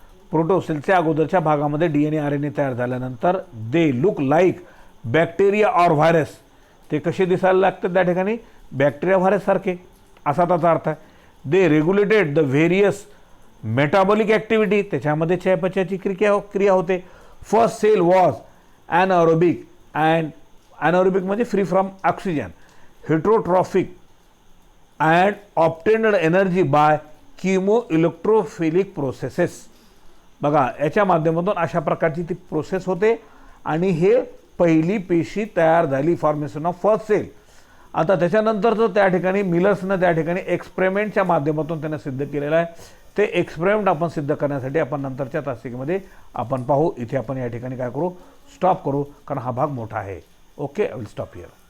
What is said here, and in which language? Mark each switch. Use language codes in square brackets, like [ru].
[mr] प्रोटोसेलच्या अगोदरच्या भागामध्ये DNA RNA तयार झाल्यानंतर [en] They look like bacteria or virus. [mr] ते कसे दिसायला लागतात त्या ठिकाणी? बॅक्टेरिया व्हायरस सारखे, असा त्याचा अर्थ आहे. [en] They regulated the various metabolic activity. [mr] त्याच्यामध्ये चयापचयाची क्रिया होते. [en] First cell was anaerobic and anaerobic म्हणजे free from oxygen, heterotrophic and obtained energy by chemoelectrophilic processes. [mr] बघा, याच्या माध्यमातून अशा प्रकारची ती प्रोसेस होते आणि हे पहिली पेशी तयार झाली, फॉर्मेशन ऑफ फर्स्ट सेल. आता त्याच्यानंतरचं त्या ठिकाणी मिलर्सनं त्या ठिकाणी एक्सपेरिमेंटच्या माध्यमातून त्यानं सिद्ध केलेलं आहे. ते एक्सपेरिमेंट आपण सिद्ध करण्यासाठी आपण नंतरच्या तासिकेमध्ये आपण पाहू. इथे आपण या ठिकाणी काय करू, स्टॉप करू, कारण हा भाग मोठा आहे. Okay, [en] I will stop here.